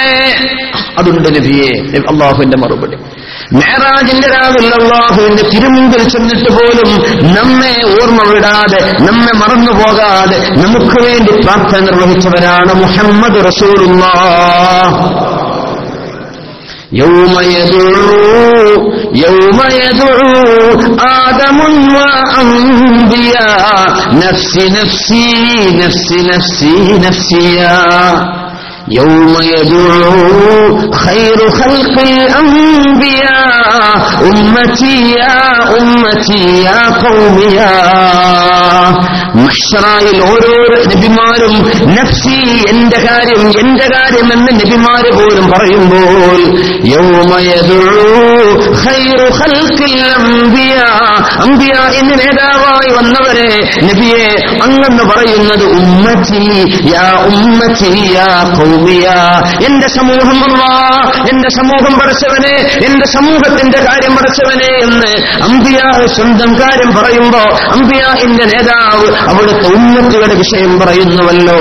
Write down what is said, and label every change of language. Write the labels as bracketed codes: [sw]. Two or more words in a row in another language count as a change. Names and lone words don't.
[ml] അതുണ്ട് നബിയെ. അല്ലാഹുവിന്റെ മറുപടി. മെഹറാജിന്റെ രാവിൽ അല്ലാഹുവിന്റെ തിരുമുമ്പിൽ ചെന്നിട്ട് പോലും നമ്മെ ഓർമ്മ വിടാതെ, നമ്മെ മറന്നുപോകാതെ നമുക്ക് വേണ്ടി പ്രാർത്ഥന നിർവഹിച്ചവരാണ് മുഹമ്മദ് [ar] رسول الله. يوم يدعو آدم وأنبياء نفسي نفسي نفسي نفسي نفسي يوم يدعو خير خلق الأنبياء أمتي يا أمتي يا قوم يا. [ml] മഹ്ശറായിൽ ഓരോ നബിമാരും നഫ്സി, എന്റെ കാര്യം എന്ന് നബിമാര് പോലും പറയുമ്പോൾ [ar] يوم يدعو خير خلق الأنبياء, [ml] അംബിയാ എന്ന നേതാവായി വന്നവരെ നബിയെ അങ്ങെന്ന് പറയുന്നത് [ar] أمتي يا أمتي يا قوميا, [ml] എന്റെ സമൂഹം അല്ലാഹ്, എന്റെ സമൂഹം പടച്ചവനെ, എന്റെ സമൂഹത്തിന്റെ കാര്യം പടച്ചവനെ എന്ന് അംബിയാ സ്വന്തം കാര്യം പറയുമ്പോ അംബിയാ എന്റെ നേതാവ് അവിടുത്തെ ഉമ്മത്തുകളുടെ വിഷയം പറയുന്നുവല്ലോ.